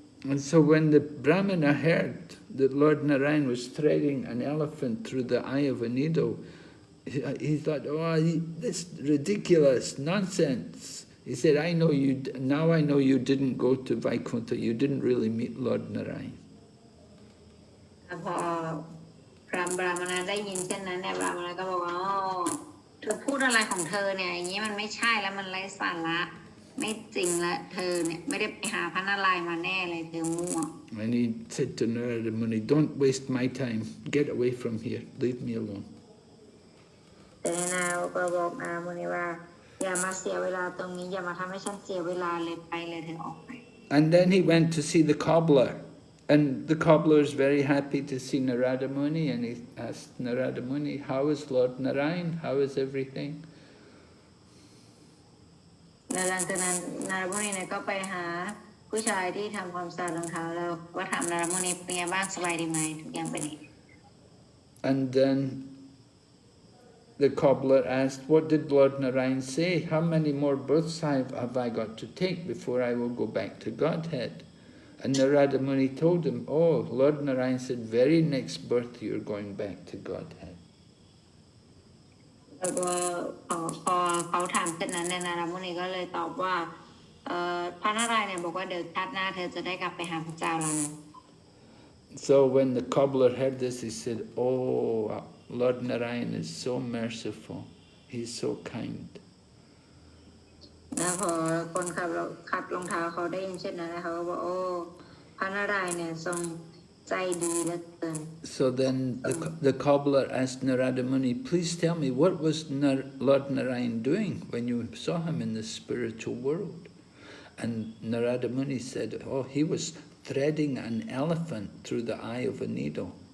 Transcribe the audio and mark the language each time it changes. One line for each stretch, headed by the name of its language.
English: And so when the Brahmana heard that Lord Narayan was threading an elephant through the eye of a needle, he thought, oh, this ridiculous nonsense. He said, now I know you didn't go to Vaikuntha, you didn't really meet Lord Narayan.
Thai: พอพระบรามณะได้ยินเช่นนั้นเนี่ยบรามณะก็บอกว่าเธอพูดอะไรของเธอเนี่ยอย่างนี้มันไม่ใช่แล้วมันไร้สาระ ไม่จริงละเธอเนี่ยไม่ได้ไปหาพระนารายณ์มาแน่เลยเธอมั่ว
English: And he said to Narada Muni, don't waste my time. Get away from here. Leave me alone.
Thai: แต่นายก็บอกนามุนีว่าอย่ามาเสียเวลาตรงนี้อย่ามาทำให้ฉันเสียเวลาเลยไปเลยเธอออกไป
English: And then he went to see the cobbler. And the cobbler is very happy to see Narada Muni. And he asked Narada Muni, how is Lord Narayan? How is everything?
Thai: แล้วหลังจากนั้นนารมุนีเนี่ยก็ไปหาผู้ชายที่ทำความสะอาดรองเท้าแล้วว่าถามนารมุนีเป็นไงบ้างสบายดีไหมทุกอย่างเป็นยังไง
English: And then the cobbler asked, what did Lord Narayan say? How many more births have I got to take before I will go back to Godhead? And Narada Muni told him, oh, Lord Narayan said, very next birth you're going back to Godhead.
Thai: แล้วก็พอเขาถามเช่นนั้นเนี่ยนารมุนีก็เลยตอบว่าพระนารายณ์เนี่ยบอกว่าเดี๋ยวชาติหน้าเธอจะได้กลับไปหาพระเจ้าแล้วนะ
English: So when the cobbler heard this, he said, oh, Lord Narayan is so merciful. He's so kind.
Thai: แล้วพอคนขัดรองเท้าเขาได้ยินเช่นนั้นเขาก็บอกโอ้พระนารายณ์เนี่ยทรงใจดีเหลือเกิน
English: So then the cobbler asked Narada Muni, please tell me, what was Lord Narayan doing when you saw him in the spiritual world? And Narada Muni said, oh, he was threading an elephant through the eye of a needle.